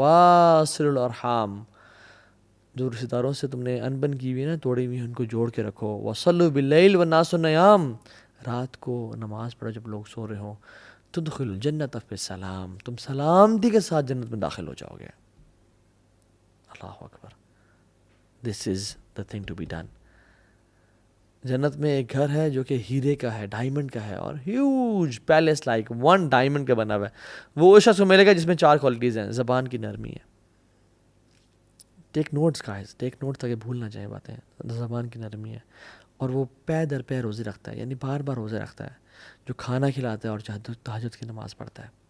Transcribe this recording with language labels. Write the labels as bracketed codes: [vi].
[ar] واصل الارحام, [ur] جو رشتہ داروں سے تم نے انبن کی ہوئی نا, توڑی ہوئی, ان کو جوڑ کے رکھو. [ar] وصلوا باللیل والناس نیام, [ur] رات کو نماز پڑھو جب لوگ سو رہے ہوں. [ar] تدخلوا الجنۃ بسلام, [ur] تم سلامتی کے ساتھ جنت میں داخل ہو جاؤ گے. [ar] اللہ اکبر. [en] This is the thing to be done. [ur] جنت میں ایک گھر ہے جو کہ ہیرے کا ہے, ڈائمنڈ کا ہے, اور [en] huge palace like 1 diamond [ur] کا بنا ہوا ہے. وہ اس شخص کو ملے گا جس میں 4 کوالٹیز ہیں. زبان کی نرمی ہے. [en] take notes guys, take notes [ur] تاکہ بھول نہ جائیں باتیں. زبان کی نرمی ہے, اور وہ پے در پے روزے رکھتا ہے, یعنی بار بار روزے رکھتا ہے, جو کھانا کھلاتا ہے اور تہجد کی نماز پڑھتا ہے.